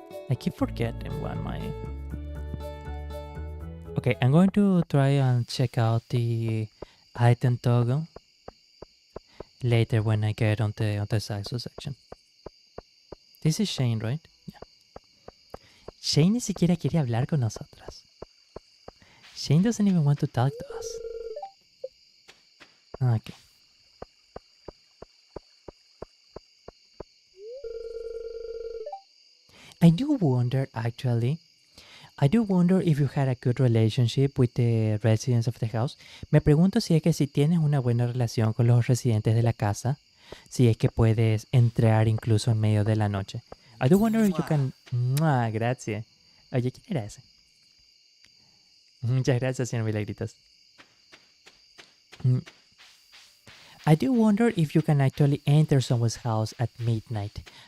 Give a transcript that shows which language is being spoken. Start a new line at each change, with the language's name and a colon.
English: I keep forgetting what my... Okay, I'm going to try and check out the item toggle later when I get on the successor section. This is Shane, right? Yeah.
Spanish: Shane ni siquiera quiere hablar con nosotras.
English: Shane doesn't even want to talk to us. Okay. I do wonder, actually. I do wonder if you had a good relationship with the residents of the house.
Spanish: Me pregunto si es que si tienes una buena relación con los residentes de la casa, si es que puedes entrar incluso en medio de la noche.
English: I do wonder if you can...
Spanish: Gracias. Oye, ¿quién era ese? Muchas gracias, señor Milagritos.
English: I do wonder if you can actually enter someone's house at midnight.